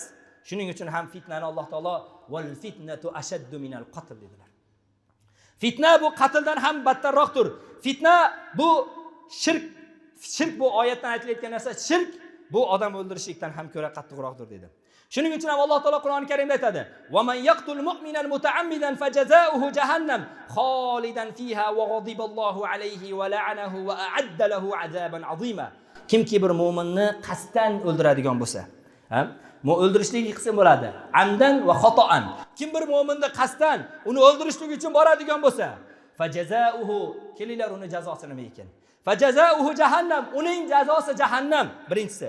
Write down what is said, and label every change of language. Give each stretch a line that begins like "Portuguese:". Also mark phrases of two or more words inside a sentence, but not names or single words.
Uzbek: Shuning uchun ham fitnani Alloh taolo
Arabic: والفتنة أشد من القتل
Uzbek: dedilar. Fitna bu qatldan ham battarroqdir. Fitna bu shirk bu oyatdan aytilayotgan narsa, shirk bu odam o'ldirishlikdan ham ko'ra qattiqroqdir dedi. Shuning uchun ham Alloh taolo Qur'oni Karimda aytadi:
Arabic: "ومن يقتل مؤمنا متعمدا فجزاؤه جهنم خالدا فيها وغضب الله عليه ولعنه وأعد له عذابا عظيما."
Uzbek: Kimki bir mu'minni qasddan o'ldiradigan bo'lsa, o'ldirishlik ikki qism bo'ladi.
Arabic: عمدا وخطأ.
Uzbek: Kim bir mu'minni qasddan uni o'ldirishlik uchun boradigan bo'lsa, fajazaohu, kelinglar uni jazosi nima ekan?
Arabic: فجزاؤه جهنم,
Uzbek: uning jazosi jahannam birinchisi.